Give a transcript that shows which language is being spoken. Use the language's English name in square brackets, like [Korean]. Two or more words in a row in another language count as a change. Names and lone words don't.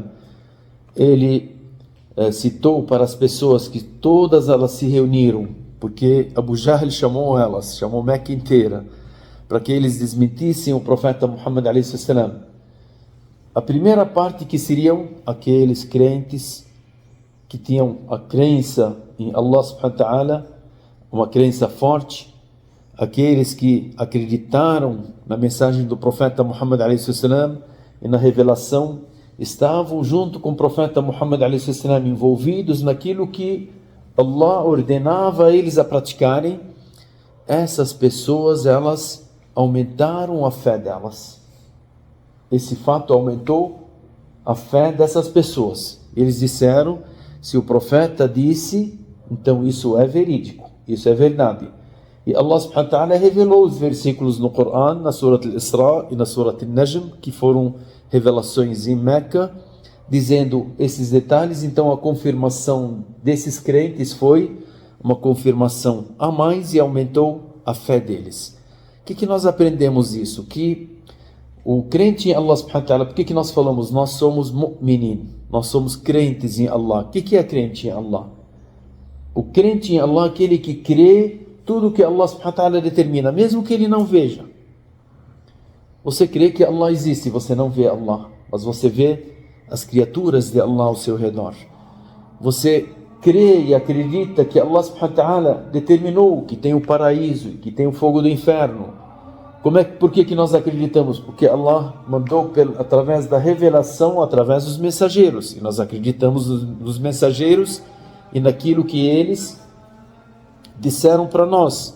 [Portuguese] ele citou para as pessoas que todas elas se reuniram, porque Abu Jahl chamou Meca inteira, para que eles desmentissem o profeta Muhammad a.s. A primeira parte, que seriam aqueles crentes que tinham a crença em Allah [Arabic] سبحانه وتعالى, [Portuguese] uma crença forte, aqueles que acreditaram na mensagem do profeta Muhammad a.s. e na revelação, estavam junto com o profeta Muhammad a.s. envolvidos naquilo que Allah ordenava a eles a praticarem. Essas pessoas, elas aumentaram a fé delas. Esse fato aumentou a fé dessas pessoas. Eles disseram, se o profeta disse, então isso é verídico, isso é verdade. E Allah [Arabic] سبحانه وتعالى [Portuguese] revelou os versículos no Coran, na Surat al-Isra e na Surat al-Najm, que foram revelações em Meca, dizendo esses detalhes. Então a confirmação desses crentes foi uma confirmação a mais e aumentou a fé deles. O que nós aprendemos disso? Que o crente em Allah [Arabic] سبحانه وتعالى, [Portuguese] por que nós falamos? Nós somos mu'minin, nós somos crentes em Allah. O que é crente em Allah? O crente em Allah é aquele que crê tudo que Allah [Arabic] سبحانه وتعالى [Portuguese] determina, mesmo que ele não veja. Você crê que Allah existe, você não vê Allah, mas você vê as criaturas de Allah ao seu redor. Você crê e acredita que Allah [Arabic] سبحانه وتعالى [Portuguese] determinou que tem o paraíso e que tem o fogo do inferno. Por que nós acreditamos? Porque Allah mandou através da revelação, através dos mensageiros. E nós acreditamos nos mensageiros e naquilo que eles disseram para nós.